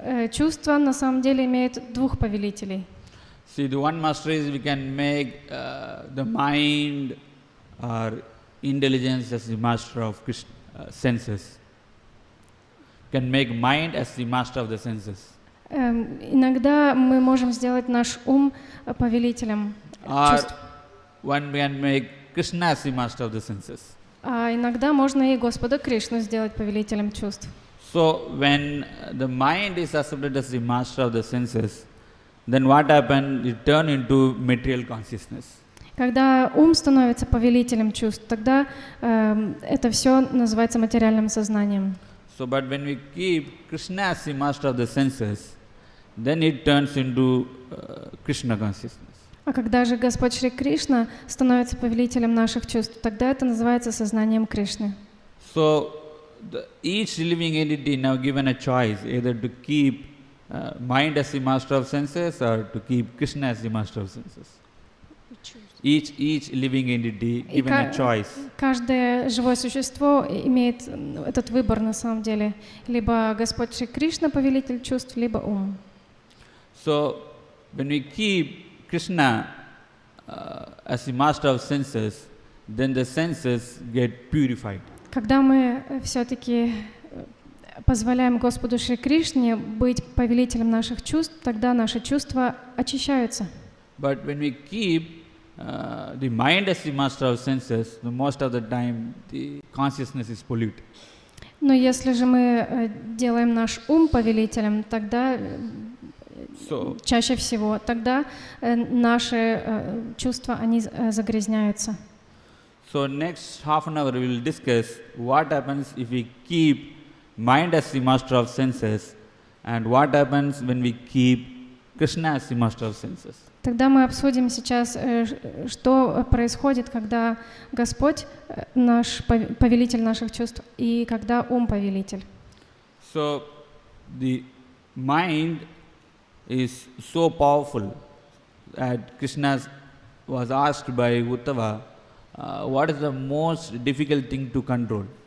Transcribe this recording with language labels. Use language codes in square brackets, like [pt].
[ru] Чувства на самом деле имеют двух повелителей. [en] See, the one master is we can make the mind or intelligence as the master of Krishna, senses. Can make mind as the master of the senses. [ru] Иногда мы можем сделать наш ум повелителем чувств. [en] One can make Krishna as the master of the senses. [ru] А иногда можно и Господа Кришну сделать повелителем чувств. [en] So when the mind is accepted as the master of the senses, then what happens? It turns into material consciousness. [ru] Когда ум становится повелителем чувств, тогда это все называется материальным сознанием. [en] So, but when we keep Krishna as the master of the senses, then it turns into Krishna consciousness. [ru] А когда же Господь Шри Кришна становится повелителем наших чувств, тогда это называется сознанием Кришны. [en] So, each living entity now given a choice, either to keep mind as the master of senses or to keep Krishna as the master of senses. Each living entity given a choice. [ru] Каждое живое существо имеет этот выбор на самом деле. Либо Господь Шри Кришна повелитель чувств, либо ум. [en] So, when we keep Krishna as the master of senses, then the senses get purified. [ru] Когда мы все-таки позволяем Господу Шри Кришне быть повелителем наших чувств, тогда наши чувства очищаются. [en] But when we keep the mind as the master of senses, most of the time the consciousness is polluted. [ru] Но если же мы делаем наш ум повелителем, тогда [en] So, [ru] чаще всего, тогда наши чувства, они загрязняются. [en] so next half an hour we will discuss what happens if we keep mind as the master of senses and what happens when we keep Krishna as the master of senses. [ru] Тогда мы обсудим сейчас, что происходит, когда Господь наш повелитель наших чувств и когда ум повелитель. [en] So the mind is so powerful that Krishna was asked by Uddhava, what is the most difficult thing to control?